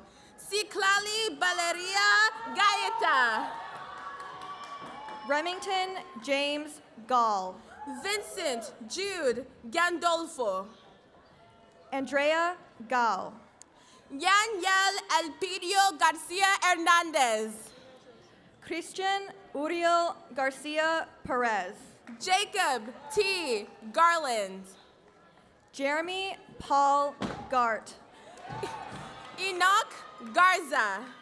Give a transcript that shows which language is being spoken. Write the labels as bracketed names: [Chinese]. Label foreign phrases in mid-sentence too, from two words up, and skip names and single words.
[English] Ciclali Valeria Gaeta. Remington James Gall. Vincent Jude Gandolfo. Andrea Gao. Yanyel Elpidio Garcia Hernandez. Christian Uriel Garcia Perez. Jacob T. Garland. Jeremy Paul Gart. Enoch Garza.